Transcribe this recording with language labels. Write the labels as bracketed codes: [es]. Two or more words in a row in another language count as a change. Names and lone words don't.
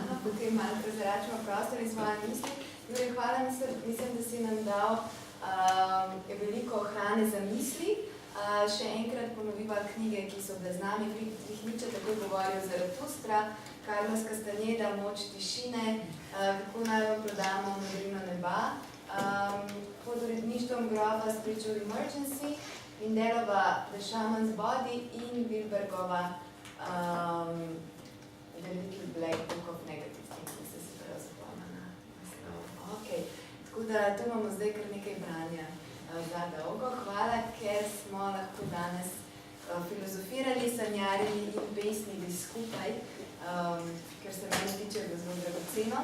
[sl] Tukaj malo prezračimo prostor in svoje misli. Jure, hvala, mislim, da si nam dal veliko hrane za misli. Še enkrat ponoviva knjige, ki so bile z nami. Friedrich Nietzsche tako govoril Zaratustra, Carlos Castaneda, Moč tišine, Kako naj jo prodamo Modrino neba, pod uredništvom Grofa Spiritual Emergency, Mindelova The Shaman's Body in Wilbergova The Little Black Book of Negative Things, se prav zapomnila. Okay. Tako da tu imamo zdaj kar nekaj branja za dolgo. Hvala, ker smo lahko danes filozofirali, sanjarili in pesnili skupaj, ker se meni tiče zelo dragoceno.